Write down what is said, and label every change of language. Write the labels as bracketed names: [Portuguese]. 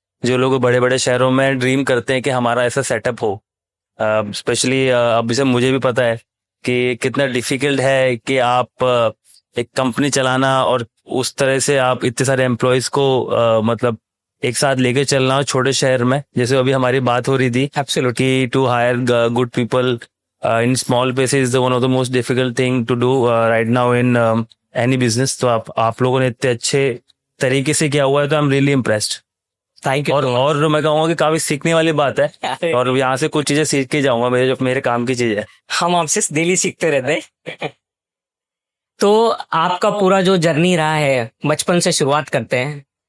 [Hindi] जो लोग बड़े बड़े शहरों में ड्रीम करते हैं कि हमारा ऐसा सेटअप हो, स्पेशली अब जैसे मुझे भी पता है कि कितना डिफिकल्ट है कि आप एक कंपनी चलाना और उस तरह से आप इतने सारे एम्प्लॉयज को मतलब एक साथ लेके चलना हो छोटे शहर में। जैसे अभी हमारी बात हो रही थी absolutely, [English] To hire good people in small places is one of the most difficult thing to do right now in any business. [Hindi] तो आप लोगों ने इतने अच्छे तरीके से किया हुआ है, तो [English] I am really impressed. [Hindi] Thank you. और मैं कहूँगा कि काफी सीखने वाली बात है, और यहाँ से कुछ चीजें सीख के जाऊंगा, मेरे काम की चीज है। हम आपसे डेली सीखते रहते हैं। तो आपका पूरा जो जर्नी रहा है, बचपन से शुरुआत करते हैं।